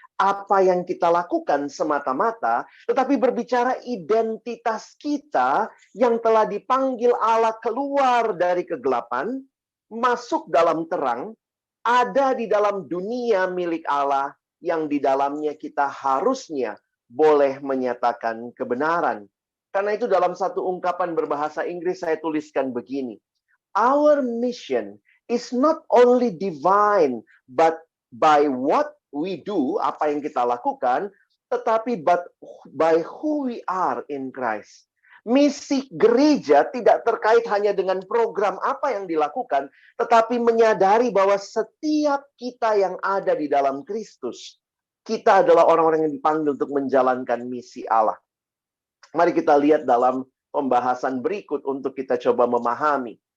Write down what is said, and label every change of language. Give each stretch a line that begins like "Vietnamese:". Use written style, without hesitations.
Indonesian: apa yang kita lakukan semata-mata, tetapi berbicara identitas kita yang telah dipanggil Allah keluar dari kegelapan, masuk dalam terang, ada di dalam dunia milik Allah yang di dalamnya kita harusnya boleh menyatakan kebenaran. Karena itu dalam satu ungkapan berbahasa Inggris saya tuliskan begini.
English: Our mission is not only divine, but by what we do,
Indonesian: apa yang kita lakukan,
English: tetapi by who we are in Christ.
Indonesian: Misi gereja tidak terkait hanya dengan program apa yang dilakukan, tetapi menyadari bahwa setiap kita yang ada di dalam Kristus, kita adalah orang-orang yang dipanggil untuk menjalankan misi Allah. Mari kita lihat dalam pembahasan berikut untuk kita coba memahami.